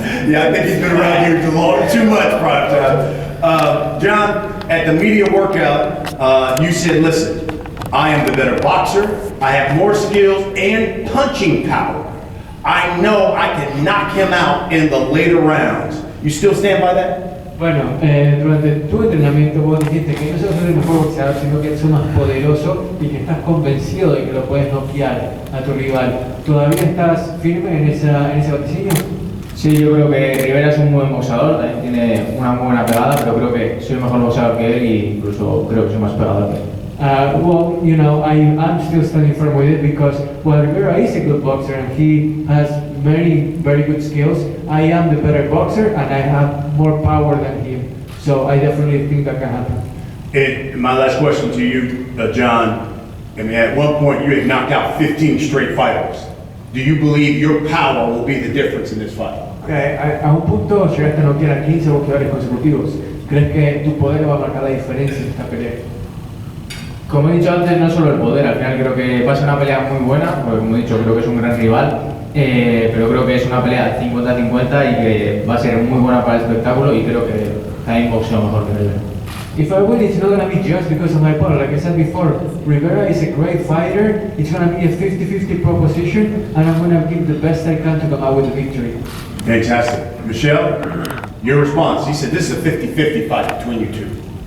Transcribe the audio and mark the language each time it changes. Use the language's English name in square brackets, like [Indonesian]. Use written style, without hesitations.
[English] Yeah, I think he's been around here too much, Prime Time. John, at the media workout, you said, listen, I am the better boxer, I have more skills and punching power. I know I can knock him out in the later rounds. You still stand by that? [Spanish] Bueno, durante tu entrenamiento vos dijiste que no solo sos el mejor boxeador, sino que sos más poderoso y que estás convencido de que lo puedes noquear a tu rival. ¿Todavía estás firme en ese vaticinio? Sí, yo creo que Rivera es un buen boxeador, también tiene una muy buena pegada, pero creo que soy mejor boxeador que él y incluso creo que soy más pegador que él. [English] Well, you know, I'm still standing firm with it because while Rivera is a good boxer and he has many very good skills, I am the better boxer and I have more power than him. So I definitely think that can happen. And my last question to you, John, I mean, at one point you had knocked out 15 straight fighters. Do you believe your power will be the difference in this fight? [Spanish] A un punto llegaste a noquear a 15 boxeadores consecutivos. ¿Crees que tu poder va a marcar la diferencia en esta pelea? Como he dicho antes, no solo el poder, al final creo que va a ser una pelea muy buena, porque como he dicho, creo que es un gran rival, pero creo que es una pelea 50-50 y que va a ser muy buena para el espectáculo y creo que también boxeo mejor que Rivera. [English] If I win, it's not going to be just because of my power. Like I said before, Rivera is a great fighter. It's going to be a 50-50 proposition, and I'm going to give the best I can to come out with the victory. Fantastic. Michelle, your response. He said this is a 50-50 fight between you two.